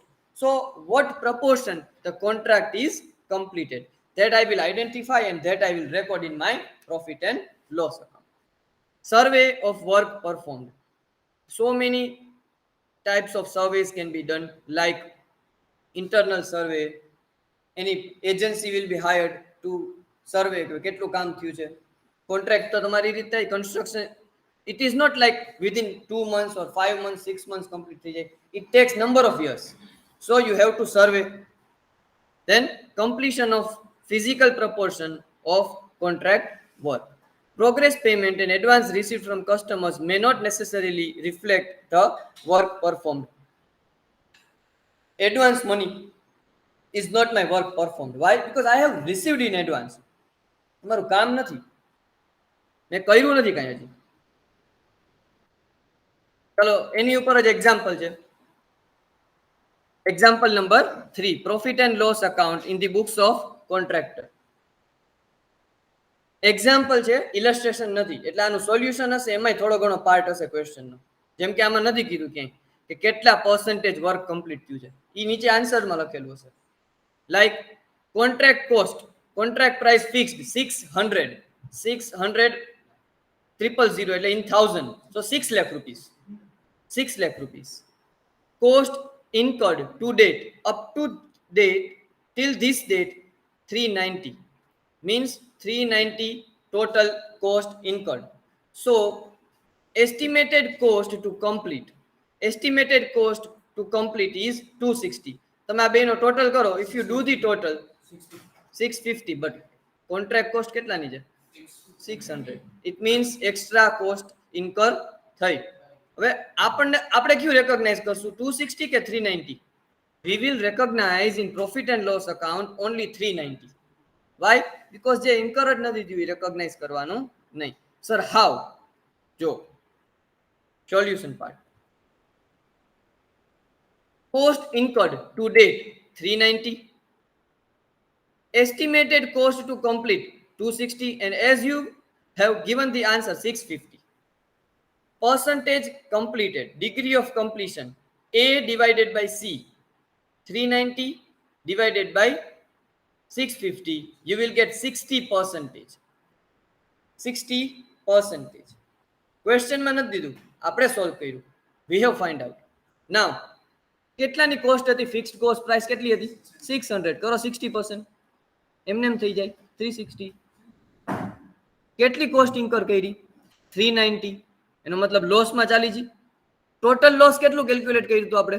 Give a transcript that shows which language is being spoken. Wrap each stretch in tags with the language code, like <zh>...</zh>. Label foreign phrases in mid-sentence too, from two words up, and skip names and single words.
<en>So what proportion the contract is completed, that I will identify and that I will record in my profit and loss account. Survey of work performed. So many types of surveys can be done, like internal survey. Any agency will be hired to survey</en> <gu>કેટલું કામ થયું છે.</gu> <en>Contract</en> <gu>તો તમારી રીતે</gu> <en>construction, it is not like within 2 months or 5 months, 6 months complete</en> <gu>થઈ જાય.</gu> <en>It takes number of years. So you have to survey. Then completion of physical proportion of contract work. Progress payment and advance received from customers may not necessarily reflect the work performed. Advance money is not my work performed. Why? Because I have received in advance.</en> <gu>તમારું કામ નથી, મેં કર્યું નથી કાંઈ હજી. ચલો એની ઉપર જ એક્ઝામ્પલ છે.</gu> <en>Example number 3, profit and loss account in the books of contractor.</en> <gu>એક્ઝામ્પલ છે, ઇલસ્ટ્રેશન નથી, એટલે આનું સોલ્યુશન હશે, એમાંય થોડો ઘણો પાર્ટ હશે ક્વેશ્ચનનો. જેમ કે આમાં નથી કીધું ક્યાંય કે કેટલા</gu> <en>percentage work complete</en> <gu>થયું છે, એ નીચે આન્સરમાં લખેલું હશે.</gu> <en>like contract cost, contract price fixed 600 000 એટલે in 1000, so 6 lakh rupees. 6 lakh rupees. Cost incurred to date, up to date, till this date 390, means 390 total cost incurred. So estimated cost to complete, estimated cost to complete is 260.</en> <gu>તમે આ બેનો ટોટલ કરો.</gu> <en>If you do the total 650, but contract cost</en> <gu>કેટલાની છે?</gu> <en>600. It means extra cost incur થઈ.</en> <gu>હવે આપણે ક્યું recognize કરશું? 260 કે 390?</gu> <en>We will recognize in profit and loss account only 390. Why? Because</en> <gu>જે incur જ નથી થયું, recognize કરવાનું નહીં.</gu> <en>Sir, how?</en> <gu>જો solution part.</gu> <en>Cost incurred to date 390. Estimated cost to complete 260, and as you have given the answer 650. Percentage completed, degree of completion, A divided by C, 390 divided by 650, you will get 60%.</en> <gu>60%. Question માં નથી દીધું, આપણે સોલ્વ કર્યું.</gu> <en>We have find out. Now,</en> <gu>કેટલાની કોસ્ટ હતી?</gu> <en>fixed cost price</en> <gu>કેટલી હતી? 600. કરો 60%. એમને એમ થઈ જાય 360. કેટલી</gu> <en>cost incur</en> <gu>કરી? 390. એનો મતલબ લોસમાં ચાલી છે.</gu> <en>total loss</en> <gu>કેટલું કેલ્ક્યુલેટ કર્યું હતું આપણે?</gu>